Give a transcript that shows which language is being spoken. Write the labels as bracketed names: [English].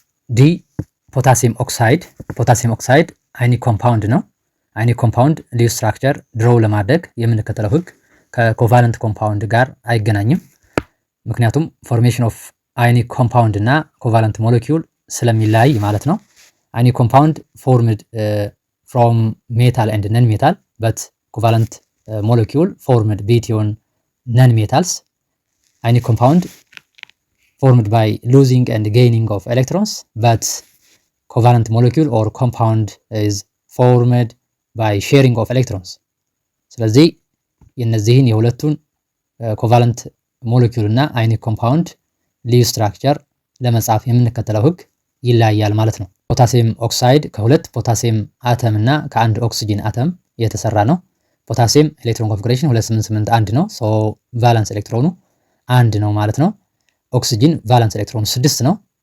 [Amharic] ዲ ፖታሲየም ኦክሳይድ። ፖታሲየም ኦክሳይድ [English] አዮኒክ ኮምፓውንድ ነው። አዮኒክ ኮምፓውንድ ልዩ ስትራክቸር ድሮው ለማድረግ የምንከተለው ህግ ከኮቫለንት ኮምፓውንድ ጋር አይገናኝም። ምክንያቱም ፎርሜሽን ኦፍ አዮኒክ ኮምፓውንድ እና ኮቫለንት ሞለኪውል ስለሚለያይ ማለት ነው። አዮኒክ ኮምፓውንድ ፎርምድ ፍሮም ሜታል ኤንድ ነን ሜታል በት ኮቫለንት molecule formed between non-metals. Ionic compound formed by losing and gaining of electrons, but covalent molecule or compound is formed by sharing of electrons. [Amharic] ስለዚህ የነዚህን የሁለቱን ኮቫለንት ሞለኪውል እና አዮኒክ ኮምፓውንድ ልዩ ስትራክቸር ለመጻፍ የምንከተለው ህግ ይለያያል ማለት ነው። ፖታሲየም ኦክሳይድ ከሁለት ፖታሲየም አተም እና ከአንድ ኦክሲጂን አተም የተሰራ ነው። ፖታሲየም ኤሌክትሮን ኮንፊግሬሽን 2881 ነው። ሶ ቫላንስ ኤሌክትሮኑ 1 ነው ማለት ነው። ኦክሲጂን ቫላንስ ኤሌክትሮኑ 6 ነው።